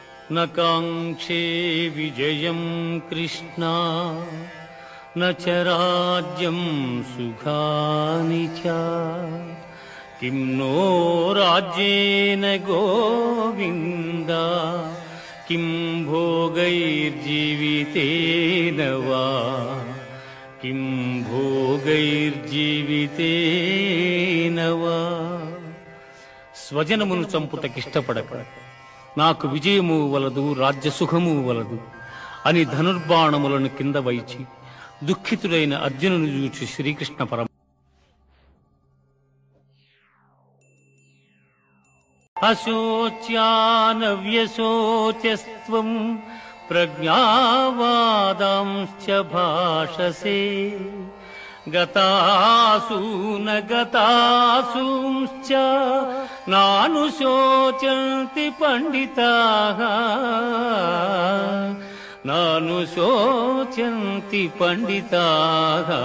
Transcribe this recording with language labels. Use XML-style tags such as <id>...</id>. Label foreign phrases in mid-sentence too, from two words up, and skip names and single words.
<sa>न काङ्क्षे विजयं कृष्णा न च राज्यं सुखानि च किं नो राज्येन गोविन्द किं भोगैर्जीवितेन वा किं भोगैर्जीवितेन वा</sa> <te>స్వజనమును చంపుటకిష్టపడక నాకు విజయము వలదు రాజ్యసుఖము వలదు అని ధనుర్బాణములను కింద వైచి దుఃఖితుడైన అర్జునుని చూచి శ్రీకృష్ణ పరమ</te> <sa>అశోచ్యానవ్యశోచ్యస్త్వం ప్రజ్ఞావాదాంశ్చ భాషసే గతాసూన గతాసూంశ్చ నానుశోచంతి పండితాః నానుశోచంతి పండితాః.</sa>